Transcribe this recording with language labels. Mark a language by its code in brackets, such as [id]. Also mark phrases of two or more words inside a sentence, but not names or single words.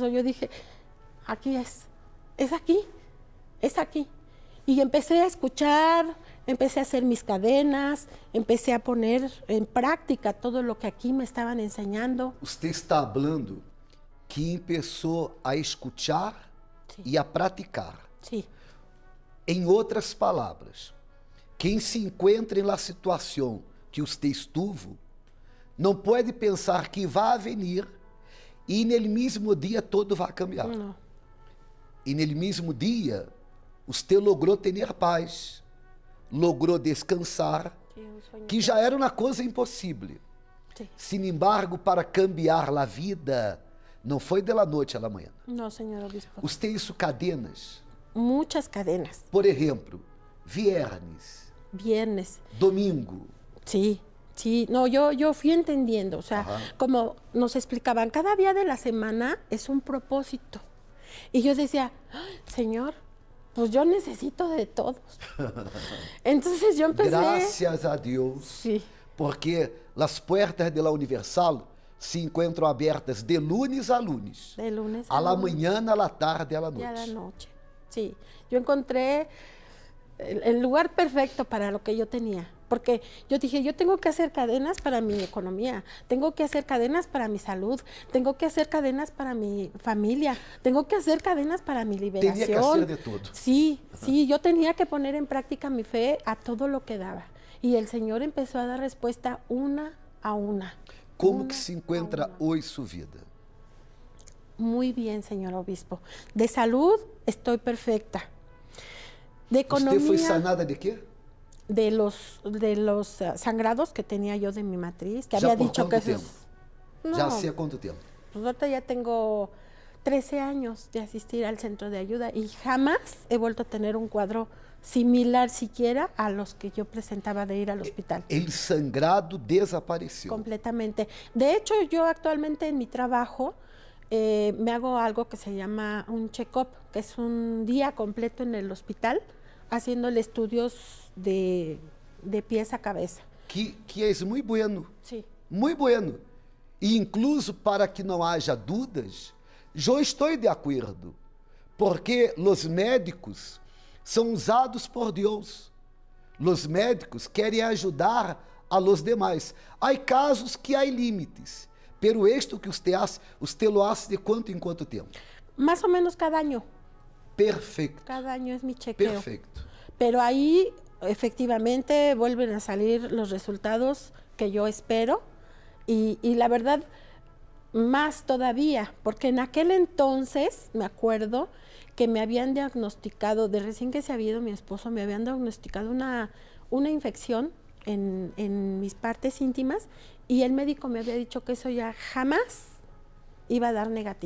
[es] Yo dije, aquí es aquí, es aquí. Y empecé a escuchar Empecé a hacer mis cadenas, empecé a poner en práctica todo lo que aquí me estaban enseñando. Usted está hablando que empezó a escuchar Sí. [pt] e a praticar. [es] Sí, [pt] Em outras palavras, quem se encontra na situação que você estuvo, não pode pensar que vai venir e no mesmo dia todo vai cambiar. [es] no, [pt] E no mesmo dia, você logrou ter paz, logrou descansar, [es] sí, un sueño [pt] que já era uma coisa impossível. [es] sí. Sin embargo, [pt] para cambiar a vida, não foi de la noite à la manhã. [es] No, señor obispo. Usted hizo cadenas. Muchas cadenas, [pt] Por exemplo, viernes, [es] viernes. domingo. Sí, sí, no, yo fui entendiendo, o sea, Ajá. como nos explicaban, cada día de la semana es un propósito. Y yo decía, "Ay, Señor, pues yo necesito de todos". Entonces yo empecé... [pt] Graças a Deus, [es] Sí, [pt] porque as portas de la Universal se encontram abertas [es] de lunes a lunes, de lunes a la lunes mañana, a la tarde, a la y a la noche. noche. Sí, yo encontré el lugar perfecto para lo que yo tenía. Porque yo dije, yo tengo que hacer cadenas para mi economía, tengo que hacer cadenas para mi salud, tengo que hacer cadenas para mi familia, tengo que hacer cadenas para mi liberación. Tenía que hacer de todo. Sí, sí, yo tenía que poner en práctica mi fe a todo lo que daba. Y el Señor empezó a dar respuesta una a una. Como Una que se a [pt] encontra [es] una. [pt] hoje sua vida? [es] Muy bien, señor obispo. De salud estoy perfecta. De [pt] Você foi [es] economía, [pt] sanada de quê? [es] de los sangrados que tenía yo de mi matriz, que [pt] Já [es] había por dicho [pt] quanto [es] que esos... [pt] tempo? [es] No, [pt] Já há quanto tempo? [es] pues ahorita ya tengo 13 años de asistir al centro de ayuda y jamás he vuelto a tener un cuadro similar siquiera a los que yo presentaba de ir al hospital. El sangrado desapareceu. Completamente. De hecho, yo actualmente en mi trabajo me hago algo que se llama un check-up, que es un día completo en el hospital haciéndole estudios de pies a cabeza. [pt] Que é muito bueno. [es] Sí. [pt] Muito bueno. E incluso para que não haja dúvidas, eu estou de acordo, porque os médicos são usados por Deus. Os médicos querem ajudar a los demais. Há casos que há limites, [es] pero esto que usted lo hace [pt] de quanto em quanto tempo? [es] Más o menos cada año. [pt] Perfeito. [es] Cada año es mi chequeo. [pt] Perfeito. [es] Pero ahí efectivamente vuelven a salir los resultados que yo espero y la verdad más todavía, porque en aquel entonces me acuerdo que me habían diagnosticado, de recién que se había ido mi esposo, me habían diagnosticado una infección en mis partes íntimas y el médico me había dicho que eso ya jamás iba a dar negativo.